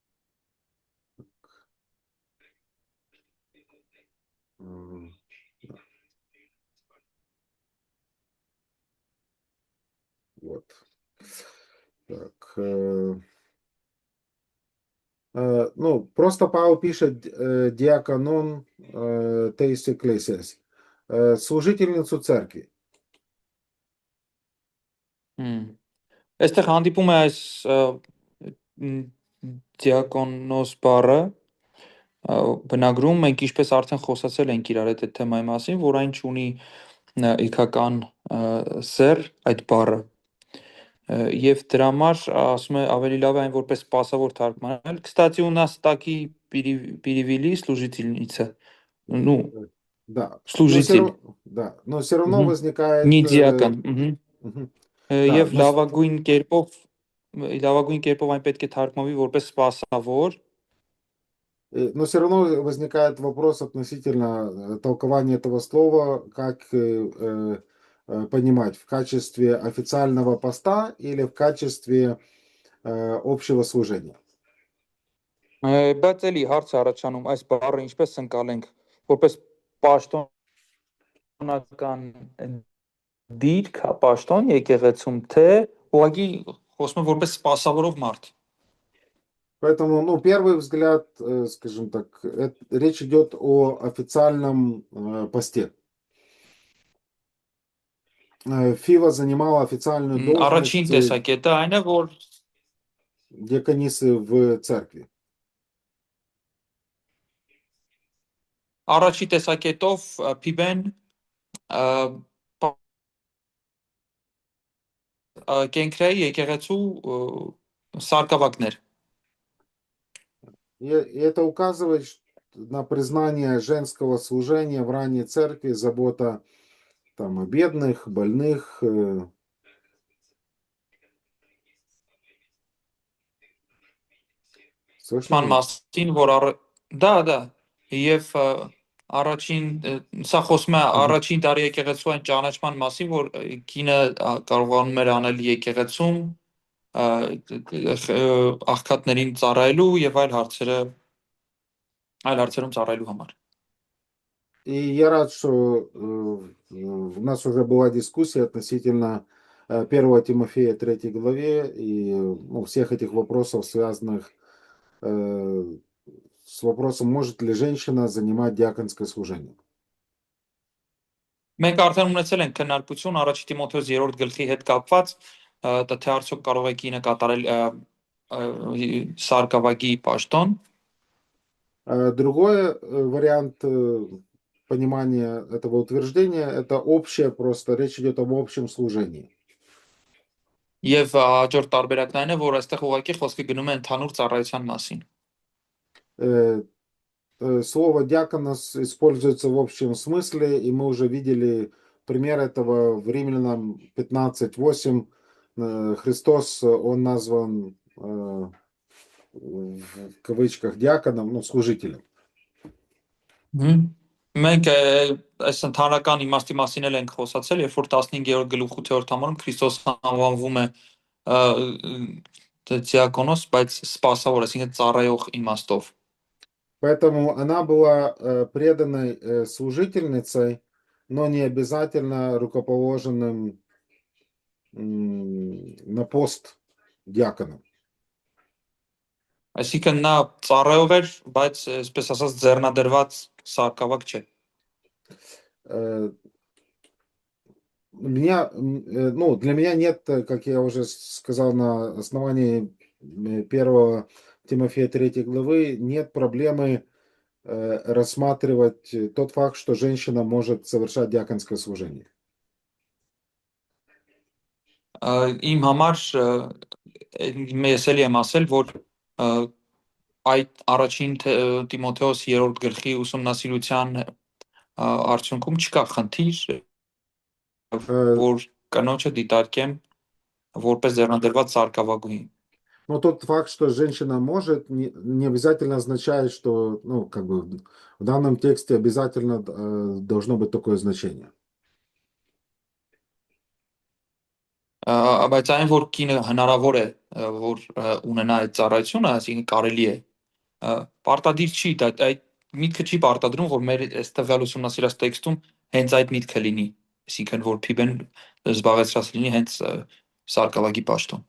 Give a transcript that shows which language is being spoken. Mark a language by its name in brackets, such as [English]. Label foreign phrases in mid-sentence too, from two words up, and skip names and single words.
[Russian] Вот. Так. Ну, просто Павел пишет [Greek] διάκονον τῆς ἐκκλησίας, [Russian] служительницу церкви. [Armenian] Այստեղ հանդիպում է այս դիակոնոս բառը բնագրում մենք ինչպես արդեն խոսացել ենք իրար այդ թեմայի մասին, որ այն ունի իքական սեր այդ բառը եւ դրա համար ասում է ավելի լավ է այն որպես սպասավոր թարգմանել. [Russian] Кстати, у нас таки перевели служительница. Ну, да. Служитель. Да, но все равно возникает не диакон. [Armenian] Եվ լավագույն կերպով այն պետք է թարգմանվի որպես սպասավոր. [Russian] Но все равно возникает вопрос относительно толкования этого слова, как понимать, в качестве официального поста или в качестве общего служения. [Armenian] Բայց էլի հարց առաջանում այս բառը ինչպես ընկալենք որպես պաշտոնական դիրք, պաշտոն եկեղեցում թե ուղղակի խոսում է որպես սպասավորով մարդ։ [Russian] Поэтому, ну, первый взгляд, скажем так, речь идет о официальном посте. Фива занимала официальную [Armenian] Առաջին [Russian] должность [Armenian] տեսակետը այն է, որ [Russian] диаконисы в церкви. [Armenian] Առաջի տեսակետով Փիբեն կենքրայի եկեղեցու սարկավակներ։ [Russian] И это указывает на признание женского служения в ранней церкви, забота там о бедных, больных. Слышно? [Armenian] Մասին, որ դա, եւ Առաջին սա խոսում է առաջին տարի եկեղեցու այն ճանաչման մասին, որ կինը կարողանում էր անել եկեղեցում աղքատներին ծառայելու եւ այլ հարցերում ծառայելու համար։ [Russian] И я рад, что у нас уже была дискуссия относительно 1 Тимофея 3 главе и всех этих вопросов, связанных с вопросом, может ли женщина занимать диаконское служение. [Armenian] Մենք արդեն ունեցել ենք քննարկություն առաջի Տիմոթեոս 3-րդ գլխի հետ կապված, թե արդյոք կարող է կինը կատարել սարկավագի պաշտոն։ [Russian] Другой вариант понимания этого утверждения – это общее, просто речь идет об общем служении. [Armenian] Եվ հաջորդ տարբերակն այն է, որ այստեղ ուղղակի խոսքը գնում է ընդհանուր ծառայության մասին։ [Russian] Слово «диаконос» используется в общем смысле, и мы уже видели пример этого в Римлянам 15:8. Христос, он назван в кавычках диаконом, служителем. [Armenian] Մենք այս ընդհանրական իմաստի մասին էլ ենք խոսացել, երբ որ 15-րդ գլուխ 8-րդ համարում Քրիստոս անվանվում է դիակոնոս, բայց սպասավոր, այսինքն ծառայող իմաստով։ [Russian] Поэтому она была преданной служительницей, но не обязательно рукоположенным на пост диаконом. [Armenian] Այսինքն նա ծառայող էր, բայց այսպես ասած ձեռնադրված սարկավակ չէ։ [Russian] Для меня нет, как я уже сказал на основании 1 Тимофея 3 главы, нет проблемы рассматривать тот факт, что женщина может совершать диаконское служение. [Armenian] Իմ համար ես էլի եմ ասել, որ այդ առաջին Տիմոթեոս 3-րդ գլխի ուսումնասիրության արդյունքում չկա խնդիր, որ կնոջը դիտարկեմ որպես ձեռնադրված սարկավագուհի։ [Russian] Но тот факт, что женщина может, не обязательно означает, что, в данном тексте обязательно должно быть такое значение. [Armenian] Բայց այն որ կինը հնարավոր է որ ունենա այդ ծառայությունը, այսինքն կարելի է, պարտադիր չի, այդ միտքը չի պարտադրում, որ մեր այս տվյալ ուսումնասիրած տեքստում հենց այդ միտքը լինի, այսինքն որ Փիբեն զբաղեցրած լինի հենց սարկավագի պաշտոն։